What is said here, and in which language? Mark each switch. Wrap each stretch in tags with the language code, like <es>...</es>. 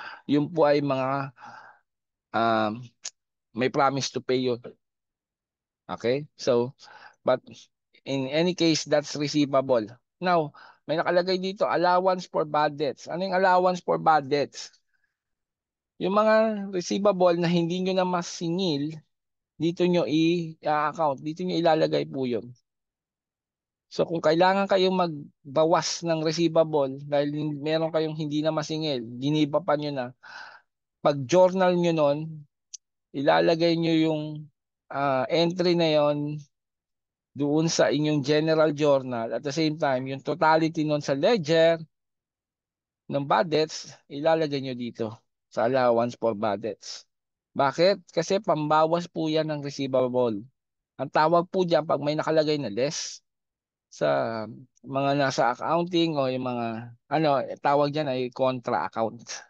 <tl>Yun po ay mga um, may</tl> <en>promise to pay</en> <tl>yun.</tl> <en>Okay? So, but in any case, that's receivable. Now,</en> <tl>may nakalagay dito,</tl> <en>allowance for bad debts.</en> <tl>Ano yung</tl> <en>allowance for bad debts?</en> <tl>Yung mga receivable na hindi nyo na masingil, dito nyo i-account, dito nyo ilalagay po yun. So kung kailangan kayong magbawas ng receivable dahil meron kayong hindi na masingil, giniba pa nyo na, pag journal nyo nun, ilalagay nyo yung entry na yon doon sa inyong general journal.</tl> <en>At the same time,</en> <tl>yung totality nun sa ledger ng bad debts, ilalagay nyo dito sa</tl> <en>allowance for bad debts.</en> <tl>Bakit? Kasi pambawas po yan ng receivable. Ang tawag po dyan pag may nakalagay na less sa mga nasa accounting o yung mga ano, tawag dyan ay contra account.</tl>